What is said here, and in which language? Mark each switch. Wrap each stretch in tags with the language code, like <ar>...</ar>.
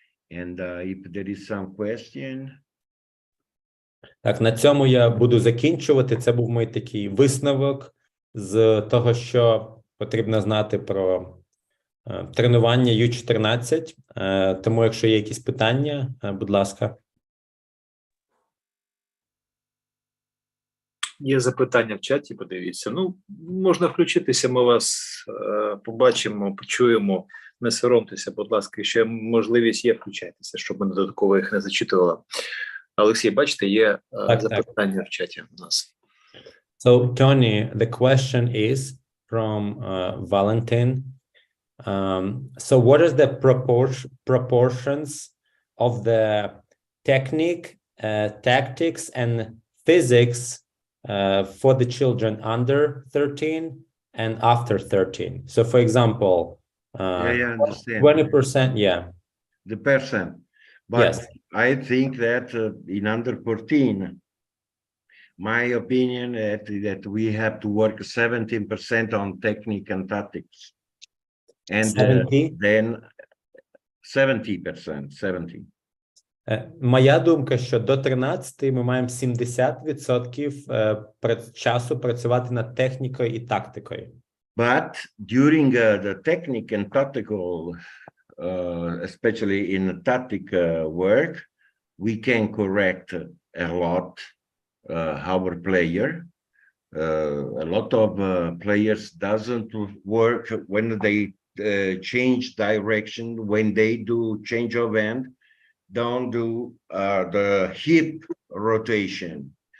<en>And if there is some question.</en> <uk>Так, на цьому я буду закінчувати. Це був мій такий висновок з того, що потрібно знати про тренування U14. Тому, якщо є якісь питання, будь ласка. Є запитання в чаті, подивіться. Ну, можна включитися, ми вас побачимо, почуємо. Не соромтеся, будь ласка, якщо можливість є, включайтеся, щоб ми додатково їх не зачитували. Олексій, бачите, є запитання в чаті у нас.</uk> <en>So, Tony, the question is from Valentine. So, what is the proportions of the technique tactics and physics for the children under 13 and after 13. So, for example, I understand. 20%, yeah. The percent. But Yes. I think that in under 14, my opinion that we have to work 17% on technique and tactics. And 70? then 70%, 70.</en> <uk>Моя думка, що до 13 ми маємо 70% часу працювати над технікою і тактикою.</uk> <en>But during the technique and tactical, especially in tactic work, we can correct a lot our player. A lot of players doesn't work when they change direction, when they do change of hand, don't do the hip rotation.</en>